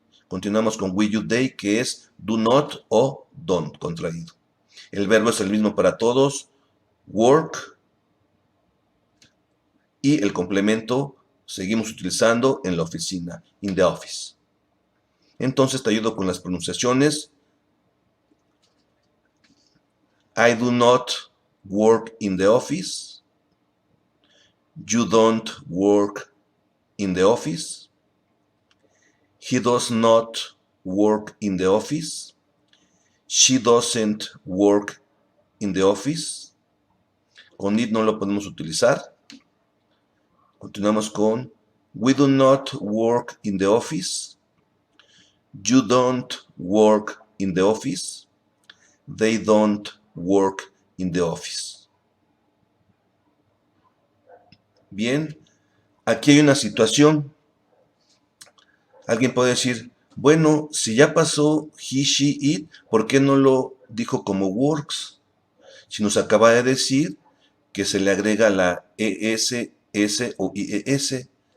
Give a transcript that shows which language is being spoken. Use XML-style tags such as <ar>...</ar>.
<es>Continuamos con we, you, they, que es do not o don't, contraído. El verbo es el mismo para todos, work, y el complemento seguimos utilizando en la oficina,</es> <en>in the office.</en> <es>Entonces te ayudo con las pronunciaciones.</es> <en>I do not work in the office. You don't work in the office. He does not work in the office. She doesn't work in the office.</en> <es>Con it no lo podemos utilizar. Continuamos con</es> <en>we do not work in the office. You don't work in the office. They don't work in the office.</en> <es>Bien, aquí hay una situación. Alguien puede decir, bueno, si ya pasó he, she, it, ¿por qué no lo dijo como works? Si nos acaba de decir que se le agrega la ES, S o IES.</es>